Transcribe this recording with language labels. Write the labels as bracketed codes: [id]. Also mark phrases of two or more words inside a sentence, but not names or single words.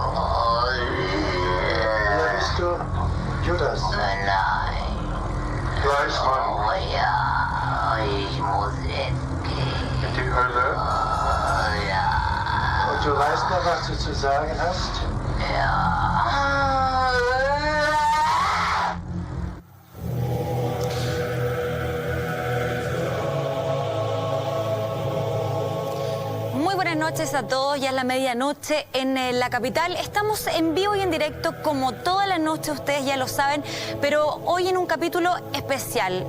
[de] Wer bist du? Judas. Nein. Fleischmann Oh ja, ich muss jetzt gehen. in die Hölle. Oh ja. Und du weißt noch, was du zu sagen hast? Ja. [es] Muy buenas noches a todos, ya es la medianoche en la capital. Estamos en vivo y en directo como todas las noches, ustedes ya lo saben, pero hoy en un capítulo especial.